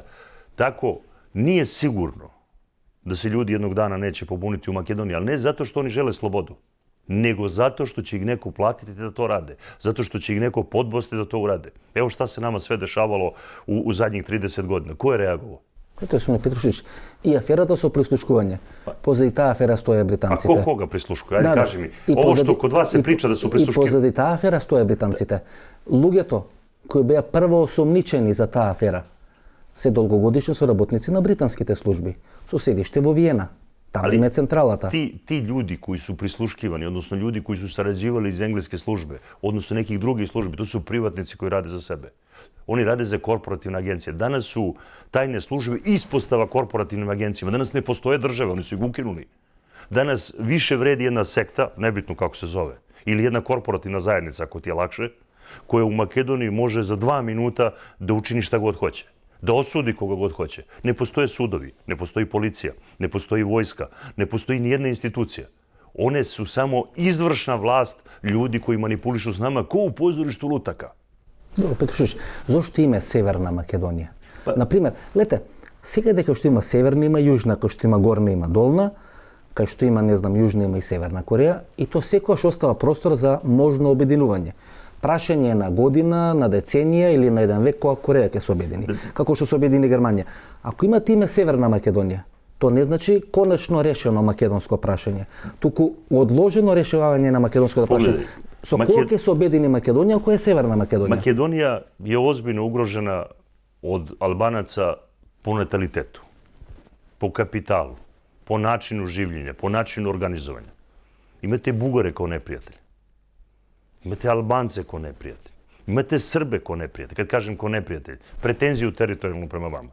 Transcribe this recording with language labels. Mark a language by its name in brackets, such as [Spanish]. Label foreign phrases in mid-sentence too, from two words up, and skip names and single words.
[Serbian] Tako, nije sigurno da se ljudi jednog dana neće pobuniti u Makedoniji, ali ne zato što oni žele slobodu, nego zato što će ih neko platiti da to rade, zato što će ih neko podbosti da to urade. Evo šta se nama sve dešavalo u zadnjih 30 godina. Ko je reagovao? [Macedonian] Gospodine Petrušić, i aferата со прислушкување. Позади таа афера стоја британците. А кога прислушкува? Ајде кажи ми. [Serbian] Ово што код вас се прича да су прислушкивани. [Macedonian] И позади таа афера стоја британците. Луѓето кои беа прво осомничени за таа афера се долгогодишни соработници на британските служби, со седиште во Виена. Таму им е централата. [Serbian] Ti ljudi koji su prisluškivani, odnosno ljudi koji su sarađivali iz engleske službe, odnosno nekih drugih službi, to su privatnici koji rade za sebe. Oni rade za korporativne agencije. Danas su tajne službe ispostava korporativnim agencijama. Danas ne postoje države, oni su ih ukinuli. Danas više vredi jedna sekta, nebitno kako se zove, ili jedna korporativna zajednica, ako ti je lakše, koja u Makedoniji može za 2 minuta da učini šta god hoće. Da osudi koga god hoće. Ne postoje sudovi, ne postoji policija, ne postoji vojska, ne postoji ni jedna institucija. One su samo izvršna vlast ljudi koji manipulišu s nama ko u pozorištu lutaka. [Macedonian] Добро, Петрушич, зошто има Северна Македонија? Например, лете, сега дека што има Северна, има Јужна, кај што има Горна, има Долна, кај што има, не знам, Јужна, има и Северна Кореја, и то секојаш остава простор за можно обединување. Прашање на година, на деценија или на еден век која Кореја ќе се обедини, како што се обедини Германија. Ако имате име Северна Македонија, то не значи конечно решено македонско прашање, туку одложено решавање на македонското прашање. Со кој ќе се обедини Македонија, која е Северна Македонија? [Serbian] Македонија je ozbiljno ugrožena od Albanaca po natalitetu, po kapitalu, po načinu življenja, po načinu organizovanja. Imate Bugare kao neprijatelje. Imate Albance kao neprijatelj. Imate Srbe kao neprijatelj. Kad kažem kao neprijatelj, pretenziju teritorijalnu prema vama.